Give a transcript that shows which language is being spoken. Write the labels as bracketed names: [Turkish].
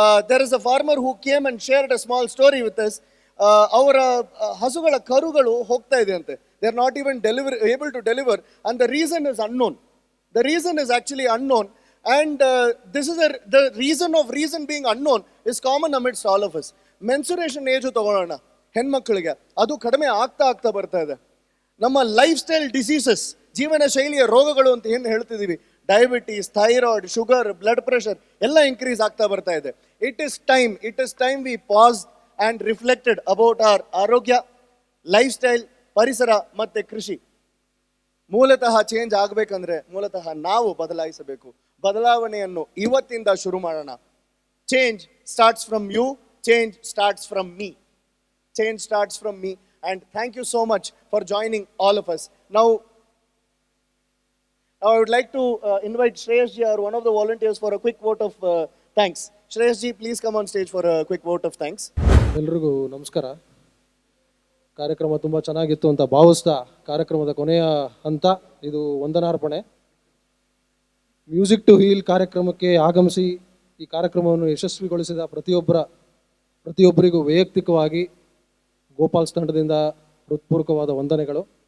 [English] There is a farmer who came and shared a small story with us. [Kannada] ಅವರ ಹಸುಗಳ ಕರುಗಳು ಹೋಗ್ತಾ ಇದೆ ಅಂತೆ. [English] They are not even able to deliver, and the reason is unknown. The reason is actually unknown, and this is the reason being unknown is common amidst all of us. Menstruation age [Kannada] ತಗೊಳ್ಳೋಣ ಹೆಣ್ಮಕ್ಳಿಗೆ, ಅದು ಕಡಿಮೆ ಆಗ್ತಾ ಬರ್ತಾ ಇದೆ. ನಮ್ಮ life style diseases, ಜೀವನ ಶೈಲಿಯ ರೋಗಗಳು ಅಂತ ಏನು ಹೇಳ್ತಿದ್ದೀವಿ, diabetes, thyroid, sugar, blood pressure ಎಲ್ಲ ಇನ್ಕ್ರೀಸ್ ಆಗ್ತಾ ಬರ್ತಾ ಇದೆ. [English] it is time we pass and reflected about our arogya, lifestyle, [Kannada] ಪರಿಸರ ಮತ್ತೆ ಕೃಷಿ. ಮೂಲತಃ ಚೇಂಜ್ ಆಗಬೇಕಂದ್ರೆ ಮೂಲತಃ ನಾವು ಬದಲಾಯಿಸಬೇಕು. ಬದಲಾವಣೆಯನ್ನು ಇವತ್ತಿಂದ ಶುರು ಮಾಡೋಣ. [English] Change starts from you, change starts from me, change starts from me. And thank you so much for joining all of us. Now I would like to invite Shreyash ji, or one of the volunteers, for a quick vote of thanks. Shreyash ji, please come on stage for a quick vote of thanks. [Kannada] ಎಲ್ರಿಗೂ ನಮಸ್ಕಾರ. ಕಾರ್ಯಕ್ರಮ ತುಂಬ ಚೆನ್ನಾಗಿತ್ತು ಅಂತ ಭಾವಿಸ್ತಾ ಕಾರ್ಯಕ್ರಮದ ಕೊನೆಯ ಹಂತ ಇದು ವಂದನಾರ್ಪಣೆ. ಮ್ಯೂಸಿಕ್ ಟು ಹೀಲ್ ಕಾರ್ಯಕ್ರಮಕ್ಕೆ ಆಗಮಿಸಿ ಈ ಕಾರ್ಯಕ್ರಮವನ್ನು ಯಶಸ್ವಿಗೊಳಿಸಿದ ಪ್ರತಿಯೊಬ್ಬರಿಗೂ ವೈಯಕ್ತಿಕವಾಗಿ ಗೋಪಾಲ್ಸ್ ತಂಡದಿಂದ ಹೃತ್ಪೂರ್ವಕವಾದ ವಂದನೆಗಳು.